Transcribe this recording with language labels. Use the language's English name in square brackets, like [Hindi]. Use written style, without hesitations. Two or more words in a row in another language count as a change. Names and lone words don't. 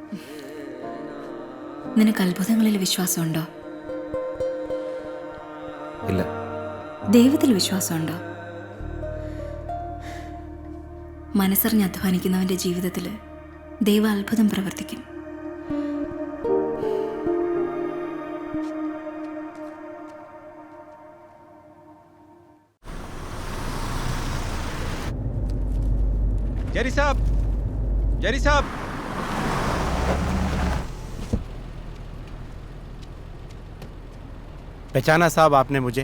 [Malayalam] നിനക്ക് അത്ഭുതങ്ങളിൽ വിശ്വാസമുണ്ടോ? ഇല്ല. ദൈവത്തിൽ വിശ്വാസമുണ്ടോ? മനസ്സറിഞ്ഞ് അധ്വാനിക്കുന്നവന്റെ ജീവിതത്തിൽ ദൈവ അത്ഭുതം പ്രവർത്തിക്കും. [Hindi] जरी साहब, जरी साहब, पहचाना साहब आपने मुझे?